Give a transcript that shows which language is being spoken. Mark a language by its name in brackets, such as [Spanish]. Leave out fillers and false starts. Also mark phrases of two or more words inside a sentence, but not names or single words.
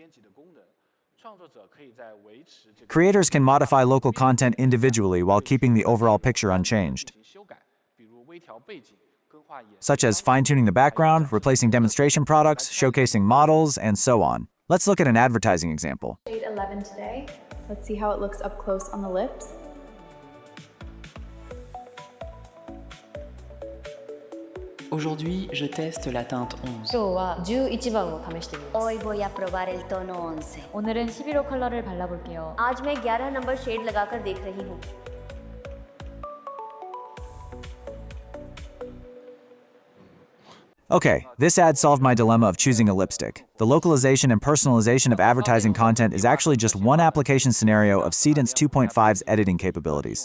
[English] Creators can modify local content individually while keeping the overall picture unchanged, such as fine-tuning the background, replacing demonstration products, showcasing models, and so on. Let's look at an advertising example. Shade 11 today. Let's see how it looks up close on the lips. [French] Aujourd'hui, je teste la teinte 11. [Japanese] 今日は11番を試してみます [Spanish] Hoy voy a probar el tono 11. [Korean] 오늘은 11호 컬러를 발라볼게요 [Hindi] आज मैं 11 नंबर शेड लगाकर देख रही हूँ. [English] Okay, this ad solved my dilemma of choosing a lipstick. The localization and personalization of advertising content is actually just one application scenario of Seedance 2.5's editing capabilities.